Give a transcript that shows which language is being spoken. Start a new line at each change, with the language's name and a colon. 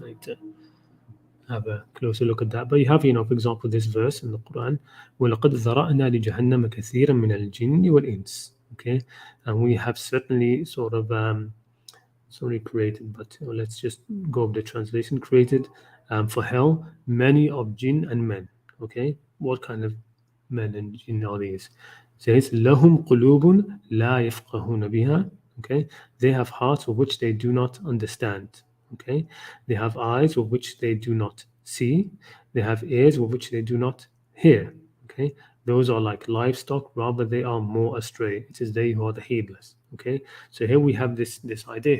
English: I need to have a closer look at that. But you have, for example, this verse in the Quran,
Arabic: وَلَقَدْ ذَرَأْنَا لِجَهَنَّمَ كَثِيرًا مِنَ الْجِنِّ وَالْإِنسِ.
English: Okay, and we have certainly sort of created, but let's just go with the translation. Created for hell many of jinn and men. Okay, what kind of men and jinn are these? It says
Arabic: لَهُمْ قُلُوبٌ لَا يَفْقَهُونَ بِهَا.
English: Okay, they have hearts of which they do not understand. Okay, they have eyes with which they do not see. They have ears with which they do not hear. Okay, those are like livestock, rather they are more astray. It is they who are the heedless. Okay, so here we have this idea.